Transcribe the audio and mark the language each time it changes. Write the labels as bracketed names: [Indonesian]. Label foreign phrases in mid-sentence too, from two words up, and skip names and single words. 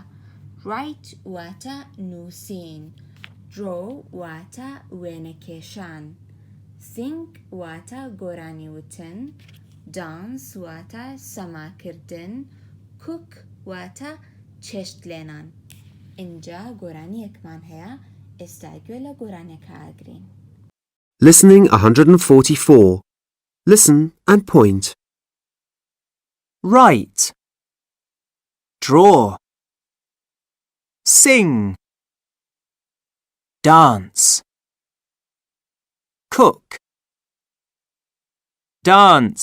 [Central Kurdish] Write واتە نووسین. Draw واتە وێنەکێشان. Sing واتە گۆرانی وتن. Dance واتە سەماکردن. Cook واتە چێشت لێنان. اینجا گۆرانیەکمان هەیە. ئێستا گوێ لە گۆرانیەکە ئاگرین. [English] Listening 144. Listen and point. Write. Draw. Sing. Dance. Cook. Dance.